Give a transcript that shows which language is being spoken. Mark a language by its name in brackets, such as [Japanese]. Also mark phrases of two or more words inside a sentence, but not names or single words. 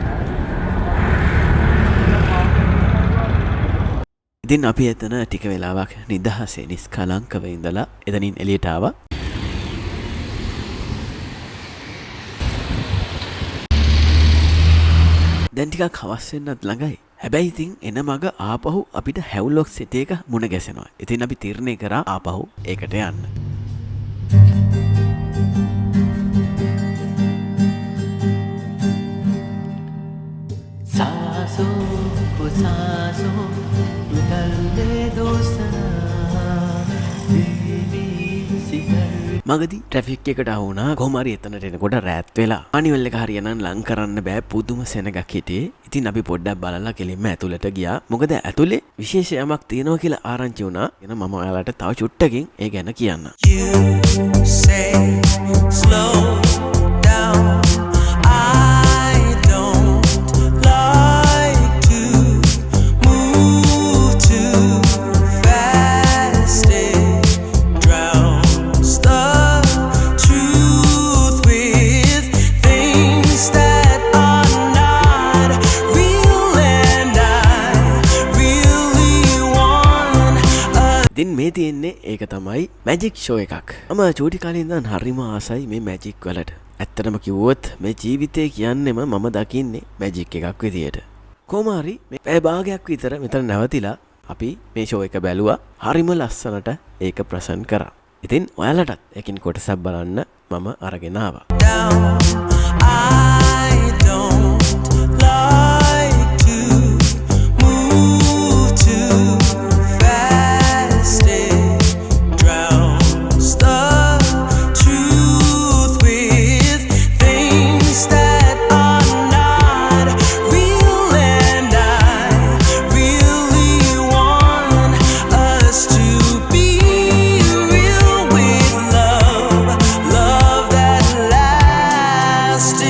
[Sinhala] ඉතින් අපි එතන ටික වෙලාවක් නිදහසේ නිස්කලංකව ඉඳලා එතනින් එළියට ආවා. දැන් ටිකක් හවස් වෙන්නත් ළඟයි. හැබැයි ඉතින් එන මග ආපහු අපිට හැව්ලොක් සිටි එක මුණ ගැසෙනවා. ඉතින් අපි තීරණය කරා ආපහු ඒකට යන්න. [Hindi] सासों को सासों निकलने दो सना बेबी सिगर [Sinhala] මගදී ට්‍රැෆික් එකට ආවුණා. කොහොම හරි එතනට එනකොට රෑත් වෙලා. අනිවල් එක හරියනම් ලං කරන්න බෑ. පුදුම සෙනගක් හිටියේ. ඉතින් අපි පොඩ්ඩක් බලලා කෙලින්ම ඇතුළට ගියා. මොකද ඇතුලේ විශේෂ යමක් තියෙනවා කියලා ආරංචි වුණා. එන මම ඔයාලට තව චුට්ටකින් ඒ ගැන කියන්න. [English] You say slow down. I don't like to move too fast. It drowns the truth with things that are not real, and I really want a [Sinhala] ඉතින් මේ තියෙන්නේ ඒක තමයි [English] magic show [Sinhala] එකක්. මම චූටි කාලේ ඉඳන් හරිම ආසයි මේ මැජික් වලට. ඇත්තටම කිව්වොත් මේ ජීවිතේ කියන්නේම මම දකින්නේ මැජික් එකක් විදියට. කොහොම හරි මේ පැය භාගයක් විතර මෙතන නැවතිලා අපි මේ ෂෝ එක බැලුවා. හරිම ලස්සනට ඒක ප්‍රසන්ට් කරා. ඉතින් ඔයාලටත් ඒකින් කොටසක් බලන්න මම අරගෙන ආවා. [English] down. I don't like to move too fast. It drowns the truth with things that are not real, and I really want us to be real with love, love that lasts.